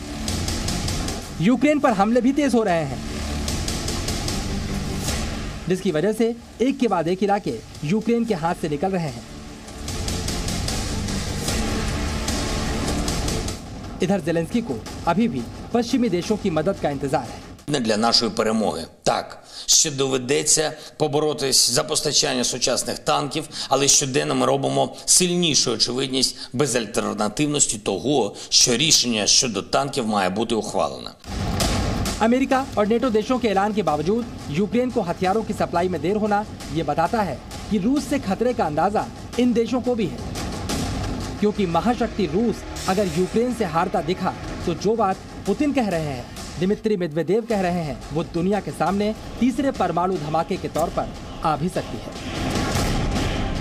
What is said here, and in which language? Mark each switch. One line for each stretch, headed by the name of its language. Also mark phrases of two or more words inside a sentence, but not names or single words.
Hindi: यूक्रेन पर हमले भी तेज हो रहे हैं, जिसकी वजह से एक के बाद एक इलाके यूक्रेन के हाथ से निकल रहे हैं। इधर ज़ेलेंस्की को अभी भी पश्चिमी देशों की मदद का इंतजार है।
Ukrainian: Для нашої перемоги. Так, ще доведеться поборотись за постачання сучасних танків, але щоденно ми робимо сильнішу очевидність безальтернативності того, що рішення щодо танків має бути ухвалено.
Hindi: अमेरिका और नेटो देशों के ऐलान के बावजूद यूक्रेन को हथियारों की सप्लाई में देर होना ये बताता है कि रूस से खतरे का अंदाजा इन देशों को भी है, क्योंकि महाशक्ति रूस अगर यूक्रेन से हारता दिखा तो जो बात पुतिन कह रहे हैं, दिमित्री मेदवेदेव कह रहे हैं, वो दुनिया के सामने तीसरे परमाणु धमाके के तौर पर आ भी सकती है।